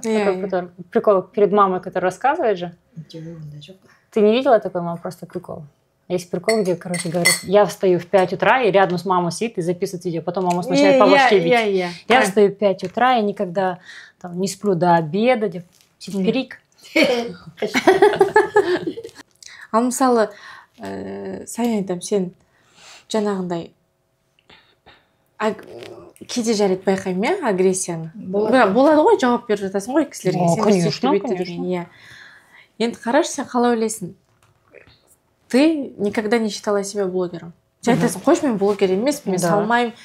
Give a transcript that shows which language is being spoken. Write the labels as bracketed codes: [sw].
[ru] Такой прикол перед мамой, который рассказывает же. Ты не видела такой, мама? Просто прикол. Есть прикол, где, короче, говорят, я встаю в 5 утра, и рядом с мамой сидит и записывает видео. Потом мама начинает по башке бить. Я встаю в 5 утра, и никогда там, не сплю до обеда. Перик. [kk] Ал мысалы, Саян айтам, сен жаңағындай кейде жарайды байқаймын, иә, агрессияны. Болады ғой, жауап беріп жатасың ғой кісілерге. [ru] Конечно. [kk] Енді қараш, сен қалай ойлайсың? [ru] ты никогда не считала себя блогером. [kk] Сен айтасың, қойшы, мен блогер емеспін, мен салмаймын.